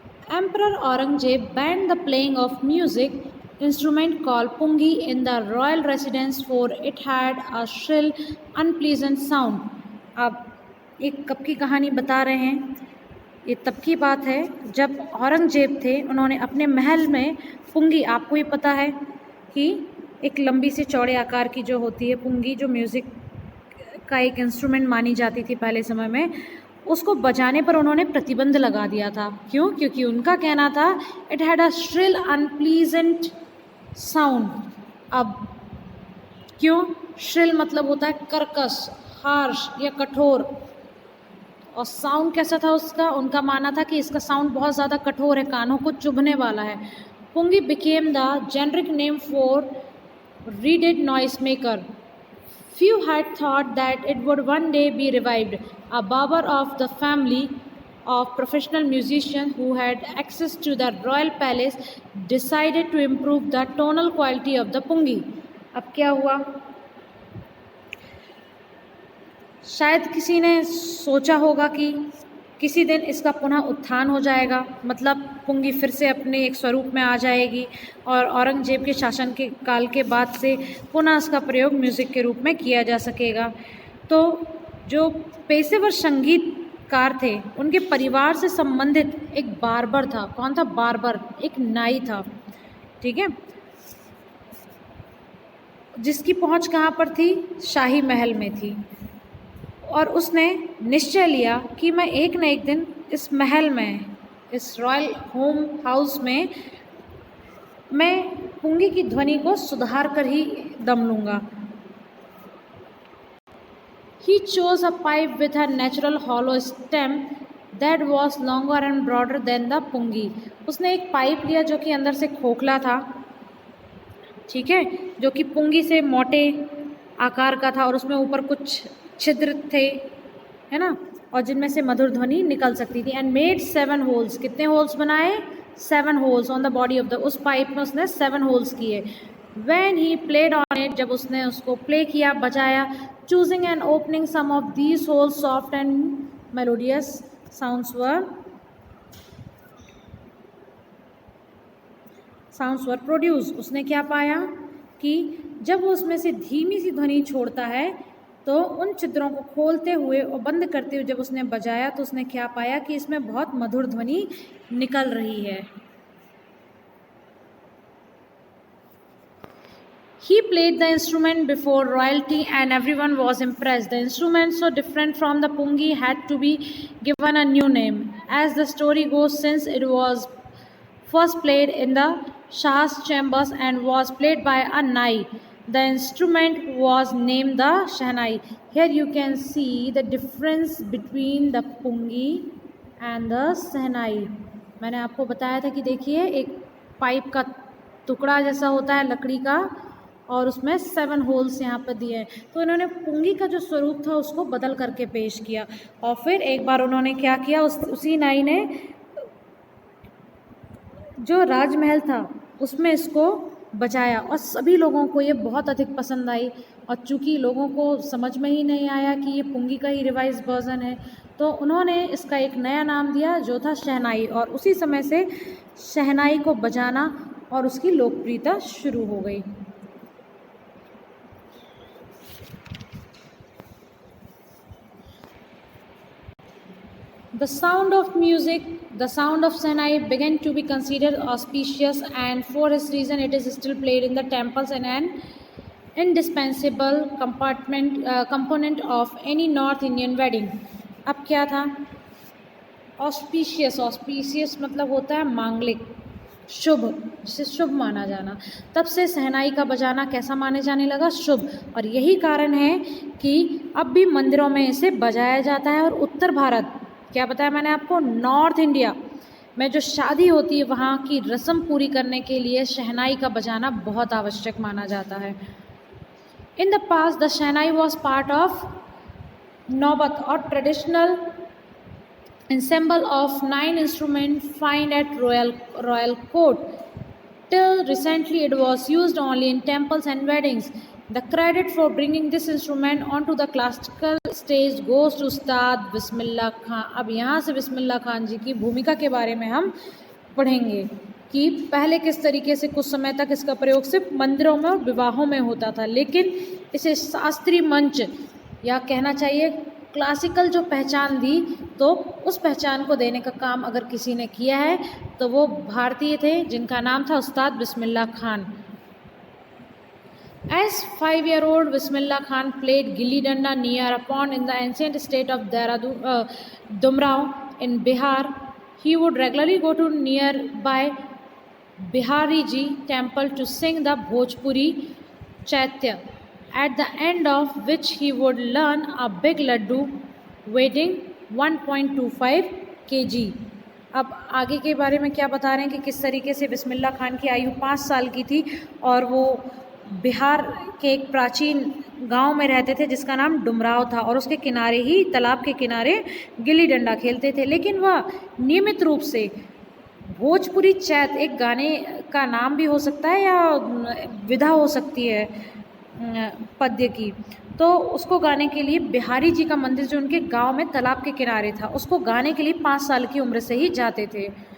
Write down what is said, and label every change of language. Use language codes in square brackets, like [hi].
[en] Emperor Aurangzeb banned the playing of music instrument called pungi in the royal residence, for it had a shrill, unpleasant sound. [hi] अब एक कब की कहानी बता रहे हैं. ये तब की बात है जब औरंगजेब थे, उन्होंने अपने महल में पुंगी, आपको ये पता है कि एक लंबी सी चौड़े आकार की जो होती है पुंगी, जो म्यूज़िक का एक इंस्ट्रूमेंट मानी जाती थी पहले समय में, उसको बजाने पर उन्होंने प्रतिबंध लगा दिया था. क्यों? क्योंकि उनका कहना था [en] It had a shrill unpleasant sound. [hi] अब क्यों? श्रिल मतलब होता है कर्कश, हार्श या कठोर, और साउंड कैसा था उसका? उनका मानना था कि इसका साउंड बहुत ज़्यादा कठोर है, कानों को चुभने वाला है. [en] Pungi became the generic name for reeded noise maker. Few had thought that it would one day be revived. A barber of the family of professional musicians who had access to the royal palace decided to improve the tonal quality of the pungi. [hi] अब क्या हुआ? शायद किसी ने सोचा होगा कि किसी दिन इसका पुनः उत्थान हो जाएगा, मतलब पुंगी फिर से अपने एक स्वरूप में आ जाएगी और औरंगजेब के शासन के काल के बाद से पुनः इसका प्रयोग म्यूज़िक के रूप में किया जा सकेगा. तो जो पेशेवर संगीतकार थे, उनके परिवार से संबंधित एक बार्बर था. कौन था? बार्बर, एक नाई था. ठीक है, जिसकी पहुंच कहाँ पर थी? शाही महल में थी. और उसने निश्चय लिया कि मैं एक न एक दिन इस महल में, इस [en] royal home house [hi] में, मैं पुंगी की ध्वनि को सुधार कर ही दम लूँगा. He chose a pipe with a natural hollow stem that was longer and broader than the pungi. उसने एक पाइप लिया जो कि अंदर से खोखला था, ठीक है, जो कि पुंगी से मोटे आकार का था और उसमें ऊपर कुछ छिद्र थे, है ना, और जिनमें से मधुर ध्वनि निकल सकती थी. [en] And made 7 holes. [hi] कितने होल्स बनाए? [en] 7 holes on the body of the, [hi] उस पाइप में उसने 7 होल्स किए. [en] when he played on it, [hi] जब उसने उसको प्ले किया, बजाया, [en] Choosing and opening some of these holes, soft and melodious sounds were produced. [hi] उसने क्या पाया कि जब वो उसमें से धीमी सी ध्वनि छोड़ता है, तो उन छिद्रों को खोलते हुए और बंद करते हुए जब उसने बजाया, तो उसने क्या पाया कि इसमें बहुत मधुर ध्वनि निकल रही है. [en] He played the instrument before royalty and everyone was impressed. The instrument, so different from the pungi, had to be given a new name. As the story goes, since it was first played in the Shah's chambers and was played by a nai, the instrument was named the Shahnai. Here you can see the difference between the pungi and the Sahnai. [hi] मैंने आपको बताया था कि देखिए, एक pipe का टुकड़ा जैसा होता है लकड़ी का, और उसमें 7 होल्स यहाँ पर दिए हैं। तो इन्होंने पुंगी का जो स्वरूप था उसको बदल करके पेश किया, और फिर एक बार उन्होंने क्या किया, उसी नाई ने जो राजमहल था उसमें इसको बजाया, और सभी लोगों को ये बहुत अधिक पसंद आई। और चूँकि लोगों को समझ में ही नहीं आया कि ये पुंगी का ही [en] revise version [hi] है, तो उन्होंने इसका एक नया नाम दिया जो था शहनाई, और उसी समय से शहनाई को बजाना और उसकी लोकप्रियता शुरू हो गई। [en] The sound of music, the sound of Shehnai began to be considered auspicious, and for this reason it is still played in the temples and an indispensable component of any North Indian wedding. [hi] अब क्या था? Auspicious मतलब होता है मांगलिक, शुभ, जिसे शुभ माना जाना। तब से शहनाई का बजाना कैसा माने जाने लगा? शुभ। और यही कारण है कि अब भी मंदिरों में इसे बजाया जाता है। और उत्तर भारत, क्या बताया मैंने आपको, नॉर्थ इंडिया में जो शादी होती है वहाँ की रस्म पूरी करने के लिए शहनाई का बजाना बहुत आवश्यक माना जाता है। [en] In the past the shehnai was part of naubat or traditional ensemble of 9 instruments found at royal court. Till recently it was used only in temples and weddings. The credit for bringing this instrument onto the classical stage goes to Ustad Bismillah Khan. [hi] अब यहाँ से बिस्मिल्लाह खान जी की भूमिका के बारे में हम पढ़ेंगे कि पहले किस तरीके से कुछ समय तक इसका प्रयोग सिर्फ मंदिरों में और विवाहों में होता था, लेकिन इसे शास्त्रीय मंच, या कहना चाहिए क्लासिकल जो पहचान दी, तो उस पहचान को देने का काम अगर किसी ने किया है तो वो भारतीय थे, जिनका नाम था उस्ताद Bismillah Khan. [en] As 5-year-old Bismillah Khan played gilli danda near a pond in the ancient state of Dumrao in Bihar. He would regularly go to nearby Bihari Ji temple to sing the Bhojpuri Chaitya, at the end of which he would learn a big laddu weighing 1.25 kg. [hi] अब आगे के बारे में क्या बता रहे हैं कि किस तरीके से बिस्मिल्लाह खान की आयु 5 साल की थी और वो बिहार के एक प्राचीन गांव में रहते थे जिसका नाम डुमराव था, और उसके किनारे ही, तालाब के किनारे गिल्ली डंडा खेलते थे। लेकिन वह नियमित रूप से भोजपुरी चैत, एक गाने का नाम भी हो सकता है या विधा हो सकती है पद्य की, तो उसको गाने के लिए बिहारी जी का मंदिर जो उनके गांव में तालाब के किनारे था, उसको गाने के लिए 5 साल की उम्र से ही जाते थे।